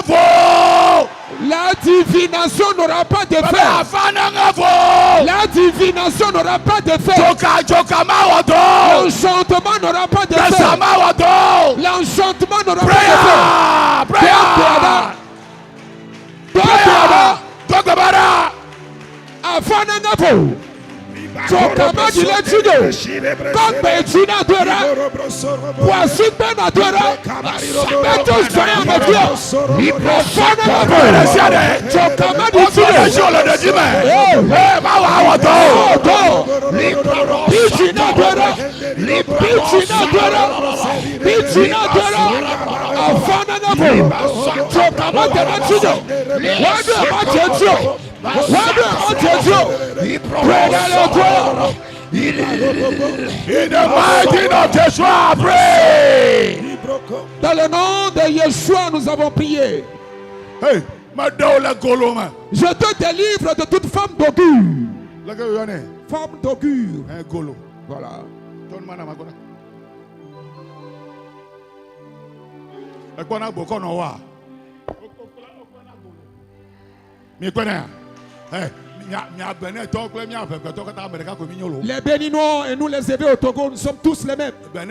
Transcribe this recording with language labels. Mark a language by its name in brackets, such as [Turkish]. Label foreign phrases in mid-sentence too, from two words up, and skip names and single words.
[French] La divination n'aura pas d'effet. La divination n'aura pas d'effet. L'enchantement n'aura pas d'effet. L'enchantement n'aura pas d'effet. Afananapo. Chokama diletudo. Kokbe tunadora. Poisson benadora. Sabeto soya mafia. Afananapo. Chokama diletudo. Pichinadora. Pichinadora. Afananapo. Chokama diletudo. Wadu amatetudo. [English] In the mighty name of Yeshua, pray. [French] Dans le nom de Yeshua, nous avons prié. Hey, je te délivre de toute femme d'augure. Femme d'augure. Voilà. Les Béninois et nous les Hébreux au Togo, nous sommes tous les mêmes.